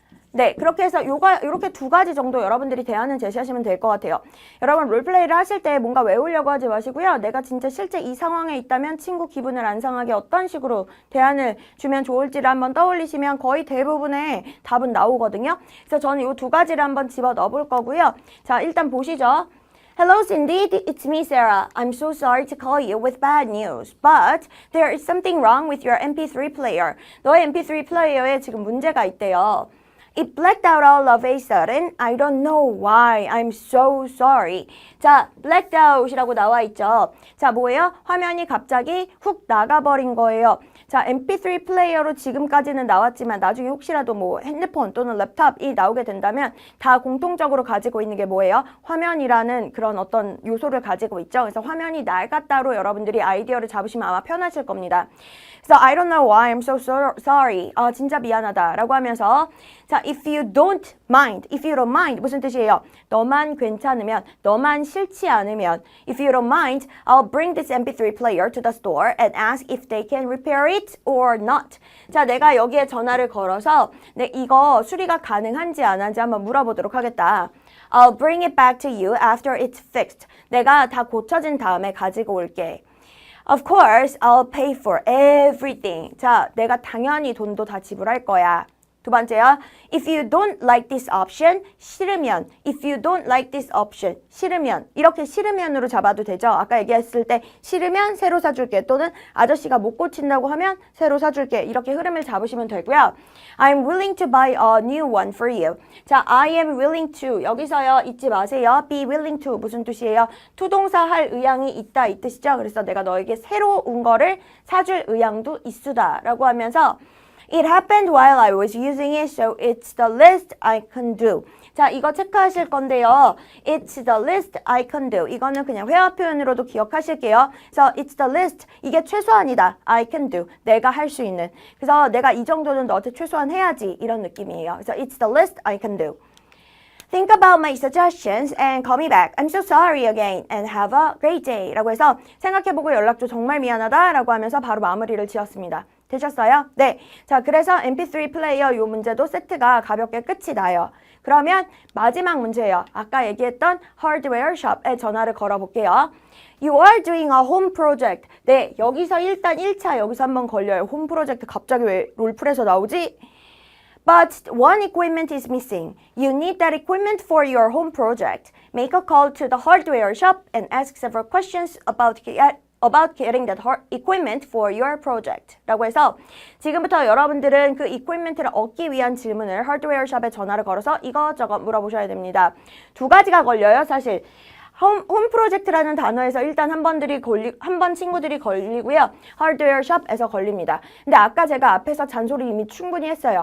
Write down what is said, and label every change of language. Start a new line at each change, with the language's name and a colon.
Korean: 네, 그렇게 해서 요렇게 두 가지 정도 여러분들이 대안을 제시하시면 될 것 같아요. 여러분 롤플레이를 하실 때 뭔가 외우려고 하지 마시고요. 내가 진짜 실제 이 상황에 있다면 친구 기분을 안 상하게 어떤 식으로 대안을 주면 좋을지를 한번 떠올리시면 거의 대부분의 답은 나오거든요. 그래서 저는 이 두 가지를 한번 집어 넣어 볼 거고요. 자, 일단 보시죠.
English: Hello Cindy, it's me Sarah. I'm so sorry to call you with bad news, but there is something wrong with your MP3 player.
Korean: 너의 MP3 플레이어에 지금 문제가 있대요.
English: It blacked out all of a sudden. I don't know why. I'm so sorry.
Korean: 자, blacked out이라고 나와 있죠. 자, 뭐예요? 화면이 갑자기 훅 나가버린 거예요. 자, MP3 플레이어로 지금까지는 나왔지만 나중에 혹시라도 뭐 핸드폰 또는 랩탑이 나오게 된다면 다 공통적으로 가지고 있는 게 뭐예요? 화면이라는 그런 어떤 요소를 가지고 있죠. 그래서 화면이 낡았다로 여러분들이 아이디어를 잡으시면 아마 편하실 겁니다. 그래서
English: I don't know why I'm so sorry.
Korean: 진짜 미안하다 라고 하면서 자,
English: if you don't mind
Korean: 무슨 뜻이에요? 너만 괜찮으면, 너만 싫지 않으면
English: if you don't mind, I'll bring this MP3 player to the store and ask if they can repair it or not.
Korean: 자, 내가 여기에 전화를 걸어서 이거 수리가 가능한지 안 한지 한번 물어보도록 하겠다.
English: I'll bring it back to you after it's fixed.
Korean: 내가 다 고쳐진 다음에 가지고 올게.
English: Of course, I'll pay for everything.
Korean: 자, 내가 당연히 돈도 다 지불할 거야. 두 번째요.
English: If you don't like this option,
Korean: 싫으면.
English: If you don't like this option, 싫으면.
Korean: 이렇게 싫으면으로 잡아도 되죠. 아까 얘기했을 때 싫으면 새로 사줄게. 또는 아저씨가 못 고친다고 하면 새로 사줄게. 이렇게 흐름을 잡으시면 되고요.
English: I'm willing to buy a new one for you.
Korean: 자,
English: I am willing to.
Korean: 여기서요. 잊지 마세요.
English: be willing to.
Korean: 무슨 뜻이에요? 투동사 할 의향이 있다 이 뜻이죠. 그래서 내가 너에게 새로운 거를 사줄 의향도 있수다 라고 하면서
English: It happened while I was using it, so it's the least I can do.
Korean: 자, 이거 체크하실 건데요.
English: It's the least I can do.
Korean: 이거는 그냥 회화 표현으로도 기억하실게요. 그래서
English: it's the least.
Korean: 이게 최소한이다.
English: I can do.
Korean: 내가 할 수 있는. 그래서 내가 이 정도는 너한테 최소한 해야지. 이런 느낌이에요. 그래서
English: it's the least I can do. Think about my suggestions and call me back. I'm so sorry again and have a great day.
Korean: 라고 해서 생각해보고 연락 줘. 정말 미안하다. 라고 하면서 바로 마무리를 지었습니다. 되셨어요? 네. 자, 그래서 MP3 플레이어 요 문제도 세트가 가볍게 끝이 나요. 그러면 마지막 문제예요. 아까 얘기했던 하드웨어 숍에 전화를 걸어볼게요.
English: You are doing a home project.
Korean: 네, 여기서 일단 1차 여기서 한번 걸려요. 홈 프로젝트 갑자기 왜 롤플에서 나오지?
English: But one equipment is missing. You need that equipment for your home project. Make a call to the hardware shop and ask several questions about getting that equipment for your project.
Korean: 라고 해서 지금부터 여러분들은 그 equipment를 얻기 위한 질문을 하드웨어 샵에 전화를 걸어서 이것저것 물어보셔야 됩니다. 두 가지가 걸려요, 사실. 홈 프로젝트라는 단어에서 일단 한 번 친구들이 걸리고요. 하드웨어 샵에서 걸립니다. 근데 아까 제가 앞에서 잔소리 이미 충분히 했어요.